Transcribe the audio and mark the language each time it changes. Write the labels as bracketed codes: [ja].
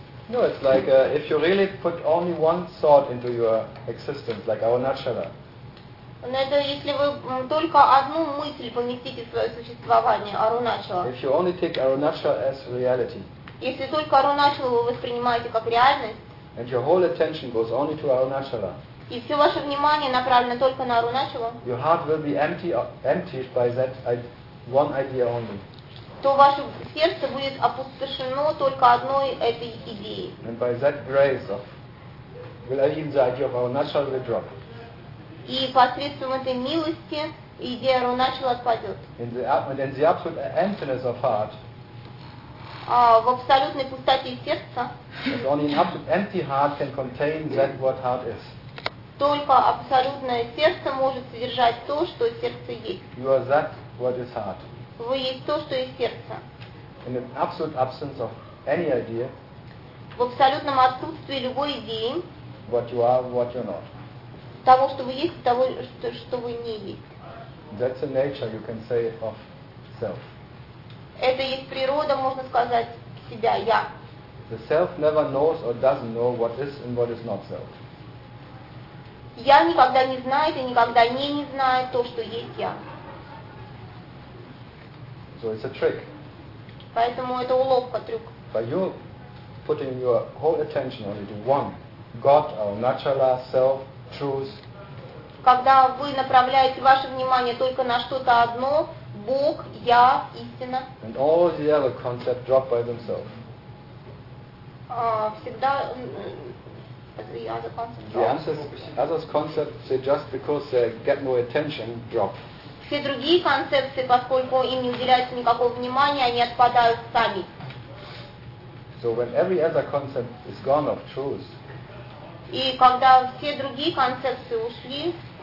[en] No, it's like if you really put only one thought into your existence, like our natura. [ru] Но это если вы только одну мысль поместите в свое существование, Arunachala. [en] If you only take Arunachala as reality. [ru] Если только Arunachala вы воспринимаете как реальность. [en] And your whole attention goes only to Arunachala. [ru] И все ваше внимание направлено только на Arunachala. [en] Your heart will be emptied by that one idea only. [ru] То ваше сердце будет опустошено только одной этой идеей. [en] And by that grace of, will even the idea of Arunachala will drop. [ru] И посредством этой милости идея Arunachala отпадет. [en] In the absolute emptiness of heart. [ru] В абсолютной пустоте сердца. [en] But only an absolute empty heart can contain that what heart is. [ru] Только абсолютное сердце может содержать то, что сердце есть. [en] You are that what is heart. [ru] Вы есть то, что есть сердце. [en] In an absolute absence of any idea. [ru] В абсолютном отсутствии любой идеи. [en] What you are, what you're not. [ru] Того, что вы есть, того, что вы не есть. [en] That's the nature, you can say, of self. [ru] Это есть природа, можно сказать, себя, я. [en] The self never knows or doesn't know what is and what is not self. [ru] Я никогда не знает и никогда не знает то, что есть я. [en] So it's a trick. [ru] Поэтому это уловка, трюк. [en] By you putting your whole attention on it, one, God, our natural self, truth. [ru] Когда вы направляете ваше внимание только на что-то одно, Бог, я, истина. [en] And all the other concepts drop by themselves. [ru] Всегда [en] the other concepts drop. The other concepts, just because they get more attention, drop. [ru] Все другие концепции, поскольку им не уделяется никакого внимания, они отпадают сами. [en] So when every other concept is gone of truth. [ru] И когда все другие концепции ушли,